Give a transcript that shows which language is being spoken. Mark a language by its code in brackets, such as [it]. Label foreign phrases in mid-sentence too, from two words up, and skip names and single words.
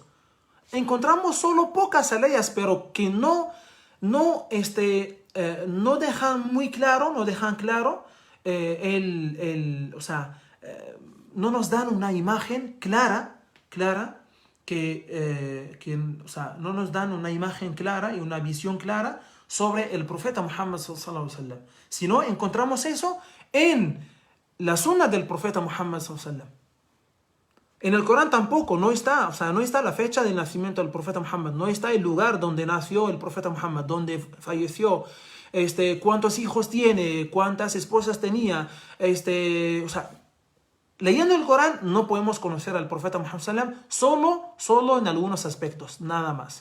[es] Encontramos solo pocas aleyas, pero que no dejan muy claro, no dejan claro o sea, no nos dan una imagen clara, o sea, no nos dan una imagen clara y una visión clara sobre el profeta Muhammad [ar] صلى الله عليه وسلم. [es] Sino encontramos eso en la sunna del profeta Muhammad [ar] صلى الله عليه وسلم. [es] En el Corán tampoco, no está, o sea, no está la fecha del nacimiento del profeta Muhammad, no está el lugar donde nació el profeta Muhammad, donde falleció, cuántos hijos tiene, cuántas esposas tenía, o sea, leyendo el Corán no podemos conocer al profeta Muhammad sallam solo en algunos aspectos, nada más.